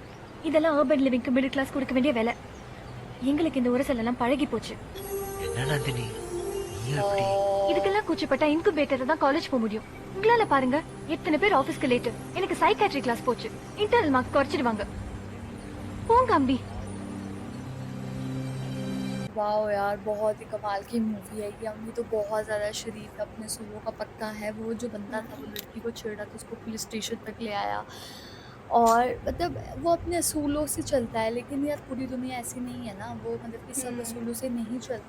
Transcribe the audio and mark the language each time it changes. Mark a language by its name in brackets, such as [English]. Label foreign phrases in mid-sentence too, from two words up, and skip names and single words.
[Tamil] இதெல்லாம் [English] urban livingக்கு middle class [Tamil] கொடுக்க வேண்டிய வேலை. எங்களுக்கு இந்த உரசல் எல்லாம் பழகி போச்சு. என்ன நந்தினி, நீ எப்படி? இதுக்கெல்லாம் கூச்சப்பட்டா இன்குபேட்டர் தான் காலேஜ் போக முடியும். உங்களால பாருங்க, எத்தனை பேர் ஆபீஸ்க்கு லேட். எனக்கு [English] psychiatry class [Tamil] போச்சு. [English] internal mark [Tamil] குறைச்சிடுவாங்க. போங்க அம்பி. [Hindi] वाओ यार, बहुत ही कमाल की मूवी है ये। अम्मी तो बहुत ज़्यादा शरीफ है, अपने सूलों का पक्का है। वो जो बंदा था वो लड़की को छेड़ा तो उसको पुलिस स्टेशन तक ले आया, और मतलब वो अपने असूलों से चलता है। लेकिन यार पूरी दुनिया ऐसी नहीं है ना, वो मतलब कि सब असूलों से नहीं चलते।